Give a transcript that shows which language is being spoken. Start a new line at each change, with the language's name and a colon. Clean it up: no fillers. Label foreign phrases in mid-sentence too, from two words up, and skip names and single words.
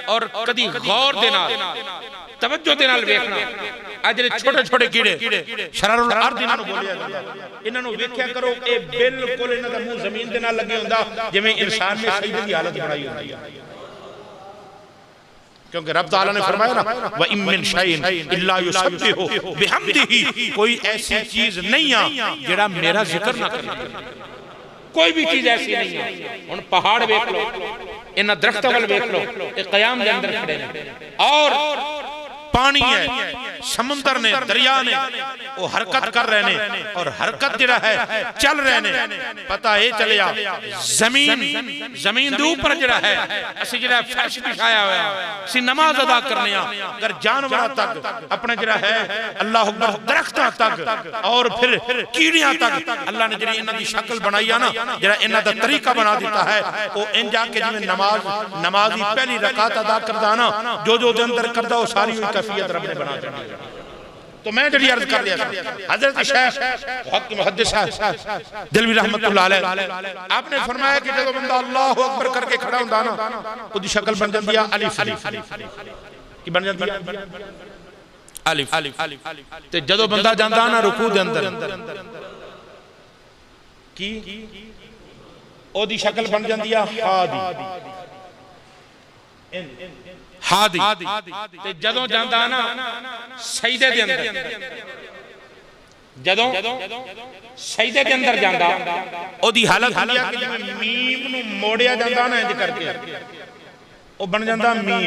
Punjabi: اور کدی غور دے نال توجہ دے نال ویکھنا، آ جہڑے چھوٹے چھوٹے کیڑے
Arabic: شرار الأرض
Punjabi: انہاں نوں بولیا جاندا، انہاں نوں ویکھیا کرو، اے بالکل انہاں دا منہ زمین دے نال لگے ہوندا جیویں انسان نے سجدے دی حالت بنائی ہوندی اے.
Urdu: کیونکہ رب تعالیٰ نے فرمایا نا,
Arabic: وَإِنْ مِنْ شَيْءٍ إِلَّا يُسَبِّحُ بِحَمْدِهِ,
Punjabi: کوئی ایسی چیز نہیں آ جیہڑا میرا ذکر نہ کرے.
Urdu: کوئی بھی چیز ایسی نہیں ہے.
Punjabi: ہن پہاڑ ویکھ لو، انہاں درختاں ول ویکھ لو، یہ قیام دے اندر کھڑے نے. اور پانی اے، سمندر نے، دریا نے، وہ حرکت کر رہے نے اور حرکت جہڑا اے چل رہے نے. پتہ یہ چلیا زمین دے اوپر جہڑا اے اسیں جہڑا فرش وچھایا ہویا، اسیں نماز ادا کرنے آں. اگر جانوراں تک اپنے جہڑا اے اللہ اکبر درختاں تک اور پھر کیڑیاں تک اللہ نے جہڑی انہاں دی شکل بنائی اے نا، جہڑا انہاں دا طریقہ بنا دتا اے، وہ اینج آکے جیویں نمازی پہلی رکعت ادا کردا نا، جو دے اندر کردا وہ ساری کیفیت رب نے بنا دی.
Urdu: تو میں جڑی عرض کر لیا حضرت شیخ حق محدث دہلوی
Arabic: رحمۃ اللہ علیہ
Urdu: آپ نے فرمایا کہ جب بندہ اللہ اکبر کر کے کھڑا ہوندا نا، اس کی شکل بن جاتی ہے الف کی بن جاتی ہے الف.
Punjabi: تے جدوں بندہ جاندا نا رکوع دے اندر کی اوہدی شکل بن جاتی اے ہادی. تے جدوں جاندا نا سجدے دے اندر، جدوں سجدے دے اندر جاندا اوہدی حالت ہوندی اے کہ جیویں میم نوں موڑیا جاندا نا اینج کر کے او بن جاندا میم.